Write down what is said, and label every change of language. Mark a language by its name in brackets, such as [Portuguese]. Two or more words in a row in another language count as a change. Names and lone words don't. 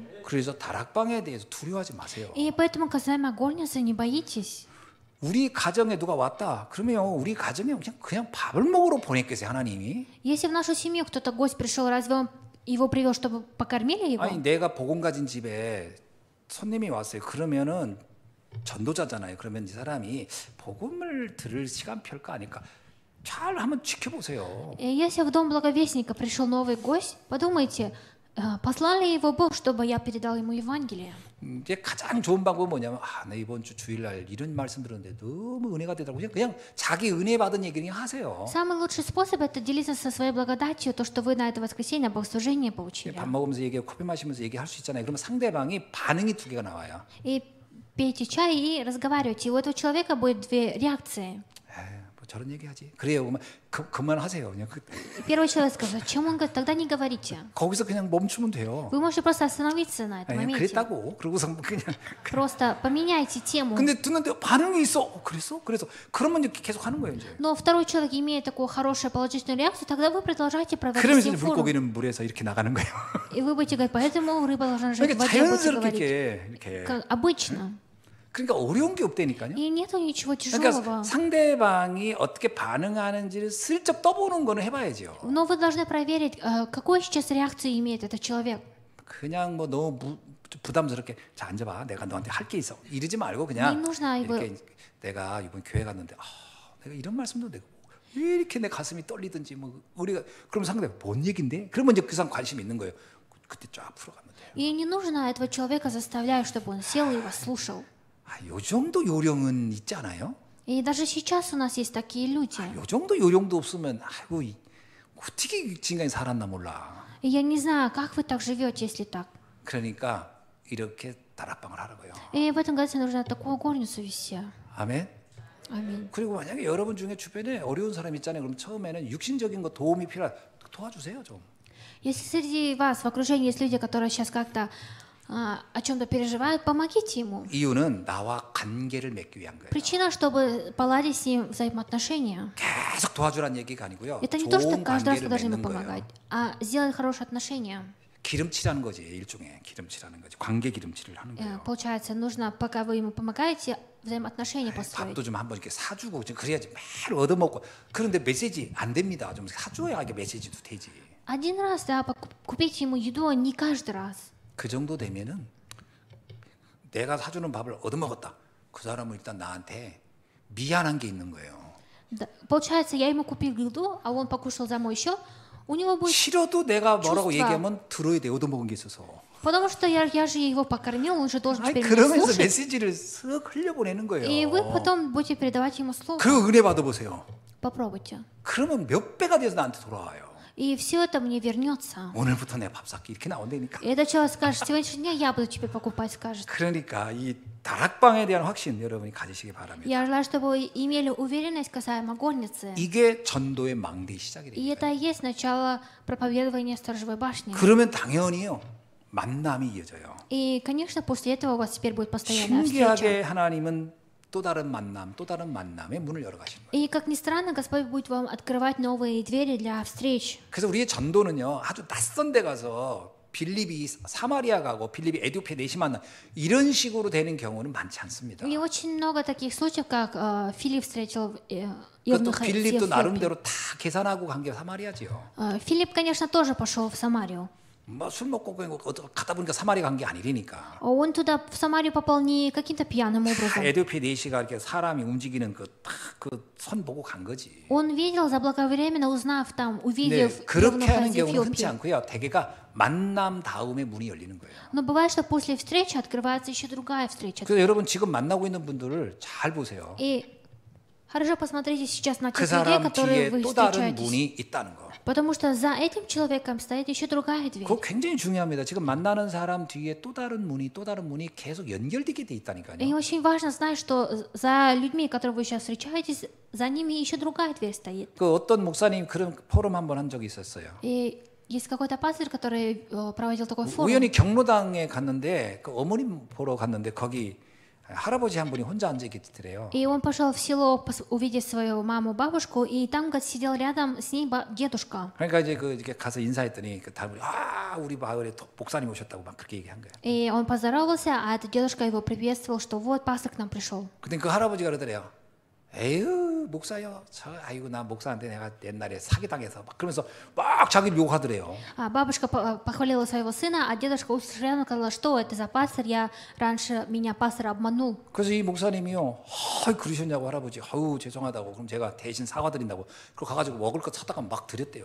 [Korean] 그래서 다락방에 대해서 두려워하지 마세요. [Russian] И поэтому касаемо горницы, не боитесь. [Korean] 우리 가정에 누가 왔다. 그러면 우리 가정에 그냥 밥을 먹으러 보냈겠어요 하나님이. [Russian] Если в нашу семью кто-то гость пришел, разве он его привел, чтобы покормили его? [Korean] 아니 내가 복음 가진 집에 손님이 왔어요. 그러면은 전도자잖아요. 그러면 이 사람이 복음을 들을 시간표일까 아닐까? 잘 한번 지켜보세요. [Russian] И если в дом благовестника пришел новый гость, подумайте, послал ли его Бог, чтобы я передал ему Евангелие? [Korean] 이제 가장 좋은 방법은 뭐냐면 나 이번 주 주일날 이런 말씀 들었는데 너무 은혜가 되더라고요. 그냥 자기 은혜 받은 얘기 그냥 하세요. [Russian] Самый лучший способ это делиться со своей благодатью, то, что вы на это воскресенье богослужение получили. [Korean] 밥 먹으면서 얘기하고 커피 마시면서 얘기할 수 있잖아요. 그러면 상대방이 반응이 두 개가 나와요. [Russian] И пейте чай и разговаривайте. И у этого человека будет две реакции. [Korean] 뭐 저런 얘기하지. 그래요. 그러면 그만하세요. 그냥 [Russian] И первый человек скажет, чем он говорит, тогда не говорите. [Korean] 거기서 그냥 멈추면 돼요. [Russian] Вы можете просто остановиться на этом [Korean] 그냥 [Russian] моменте. [Korean] 그랬다고. 그러고서 그냥. [Russian] Просто поменяйте тему. [Korean] 근데 듣는데 반응이 있어. 그랬어? 그래서 그러면 이제 계속 하는 거예요 이제. [Russian] Но второй человек имеет такую хорошую положительную реакцию, тогда вы продолжаете проводить [Korean] 그러면서 [Russian] с [Korean] 이제 [Russian] ним форум. [Korean] 물고기는 물에서 이렇게 나가는 거예요. [Russian] И вы будете говорить, поэтому рыба должна жить в [Korean] 그러니까 [Russian] воде, будете [Korean] 자연스럽게 [Russian] говорить. [Korean] 이렇게. [Russian] Как обычно. [Korean] 그러니까 어려운 게 없다니까요. [Russian] И нету ничего [Korean] 그러니까 [Russian] тяжелого. [Korean] 상대방이 어떻게 반응하는지를 슬쩍 떠보는 거는 해봐야죠. [Russian] Но вы должны проверить, какую сейчас реакцию имеет этот человек. [Korean] 그냥 뭐 너무 부담스럽게 자 앉아봐 내가 너한테 할 게 있어 이러지 말고 그냥 [Russian] Не нужно [Korean] 이렇게 내가 이번 교회 갔는데 내가 이런 말씀도 내가 왜 이렇게 내 가슴이 떨리든지 뭐 우리가 그럼 상대가 뭔 얘긴데 그러면 이제 그 사람 관심이 있는 거예요. 그때 쫙 풀어가면 돼요. [Russian] И не нужно этого человека заставлять, чтобы он сел и вас слушал. [Korean] 요 정도 요령은 있지 않아요? [Russian] И даже сейчас у нас есть такие люди. [Korean] 요 정도 요령도 없으면 아이고 어떻게 지금까지 살았나 몰라. [Russian] И я не знаю, как вы так живете, если так. [Korean] 그러니까 이렇게 다락방을 하라고요. [Russian] И в этом году нужно такую горницу вести. [Korean] 아멘. [Russian] Аминь. [Korean] 그리고 만약에 여러분 중에 주변에 어려운 사람 있잖아요. 그럼 처음에는 육신적인 거 도움이 필요하 도와주세요 좀. [Russian] Если среди вас в окружении есть люди, которые сейчас как-то о чем-то переживают, помогите ему. [Korean] 이유는 나와 관계를 맺기 위한 거예요. [Russian] Причина, чтобы поладить с ним взаимоотношения. [Korean] 계속 도와주라는 얘기가 아니고요. [Russian] Это не то, что [Korean] 좋은 [Russian] каждый раз вы [Korean] 관계를 [Russian] должны ему [Korean] 맺는 [Russian] помогать, [Korean] 거예요. [Russian] а сделать хорошие отношения. [Korean] 기름칠하는 거지 일종의 기름칠하는 거지. 관계 기름칠을 하는 거예요. [Russian] Получается, нужно, пока вы ему помогаете, взаимоотношения построить. [Korean] 밥도 좀 한번 이렇게 사주고 그래야지 매일 얻어먹고 그런데 메시지 안 됩니다. 좀 사줘야 이게 메시지도 되지. [Russian] Один раз, да, купить ему еду, не каждый раз. [Korean] 그 정도 되면은 내가 사주는 밥을 얻어먹었다. 그 사람은 일단 나한테 미안한 게 있는 거예요. [Russian] Да, получается, я ему купил еду, а он покушал за мой счет, у него будет... [Korean] 싫어도 내가 뭐라고 [Russian] чувство. [Korean] 얘기하면 들어야 돼. 얻어먹은 게 있어서. [Russian] Потому что я же его покормил, он же должен [Korean] 아니, [Russian] теперь меня [Korean] 그러면서 [Russian] слушать. [Korean] 메시지를 쓱 흘려보내는 거예요. [Russian] И вы потом будете передавать ему слово. [Korean] 그 은혜 받아보세요. [Russian] Попробуйте. [Korean] 그러면 몇 배가 돼서 나한테 돌아와요. [Russian] И все это мне вернется. [Korean] 오늘부터 내 밥 샀기 이렇게 나온다니까. [Russian] И этот человек скажет, сегодняшний день я буду тебе покупать, скажет. [Korean] 그러니까 이 다락방에 대한 확신 여러분이 가지시기 바랍니다. [Russian] Я желаю, чтобы вы имели уверенность касаемо горницы. [Korean] 이게 전도의 망대의 시작이 [Russian] И [Korean] 됩니다. [Russian] это и есть начало проповедования сторожевой башни. [Korean] 그러면 당연히요 만남이 이어져요. [Russian] И, конечно, после этого у вас теперь будет постоянная [Korean] 신기하게 [Russian] встреча. [Korean] 하나님은 또 다른 만남, 또 다른 만남의 문을 열어 가시는 거예요. [Russian] И, как ни странно, Господь будет вам открывать новые двери для встреч. [Korean] 그래서 우리의 전도는요 아주 낯선 데 가서 빌립이 사마리아 가고 빌립이 에디오피아 내시 만나 이런 식으로 되는 경우는 많지 않습니다. [Russian] И очень много таких случаев, как Филипп встретил [Korean] 그것도 [Russian] евнуха [Korean] 빌립도 [Russian] Эфиопии. [Korean] 나름대로 다 계산하고 간 게 사마리아지요. [Russian] Филипп, конечно, тоже пошел в Самарию. [Korean] 뭐 술 먹고 가다 보니까 사마리아 간 게 아니라니까. [Russian] Он туда, в Самарию, попал не каким-то пьяным образом. [Korean] 에디오피아 내시가 이렇게 사람이 움직이는 그 선 보고 간 거지. [Russian] Он видел, заблаговременно узнав там, [Korean] 근데 [Russian] увидев [Korean] 그렇게 [Russian] евнуха [Korean] 하는 [Russian] из [Korean] 경우는 흔치 [Russian] Эфиопии. [Korean] 않고요. 대개가 만남 다음에 문이 열리는 거예요. [Russian] Но бывает, что после встречи открывается еще другая встреча. [Korean] 그래서 여러분 지금 만나고 있는 분들을 잘 보세요. [Russian] И хорошо посмотрите сейчас на [Korean] 그 [Russian] тех людей, [Korean] 사람 [Russian] которые [Korean] 뒤에 [Russian] вы [Korean] 또 다른 [Russian] встречаетесь. [Korean] 문이 있다는 거. [Russian] Потому что за этим человеком стоит еще другая дверь. [Korean] 그거 굉장히 중요합니다. 지금 만나는 사람 뒤에 또 다른 문이 계속 연결되게 돼 [Russian] И [Korean] 있다니까요. [Russian] очень важно знать, что за людьми, которых вы сейчас встречаетесь, за ними еще другая дверь стоит. [Korean] 그 어떤 목사님 그런 포럼 한번 한 적이 있었어요. [Russian] И есть какой-то пастор, который проводил такой форум. [Korean] 우연히 경로당에 갔는데 그 어머님 보러 갔는데 거기 할아버지 한 분이 혼자 앉아 있더래요. [Russian] И он пошел в село увидеть свою маму, бабушку, и там сидел рядом с ней дедушка. [Korean] 그러니까 이제 그 이렇게 가서 인사했더니 그 다음에 우리 마을에 목사님 오셨다고 막 그렇게 얘기한 거예요. [Russian] И он поздоровался, а этот дедушка его приветствовал, что вот пастор к нам пришел. [Korean] 근데 그 할아버지가 그러더래요. 에휴 목사요. 아이고 나 목사한테 내가 옛날에 사기당해서 막 그러면서 막 자기를 욕하더래요. [Russian] А бабушка похвалила своего сына, а дедушка устранно сказала, что это за пастор, я раньше меня пастор обманул. [Korean] 그래서 이 목사님이요, 그러셨냐고 할아버지, 죄송하다고, 그럼 제가 대신 사과드린다고, 그리고 가가지고 먹을 거 사다가 막 드렸대요.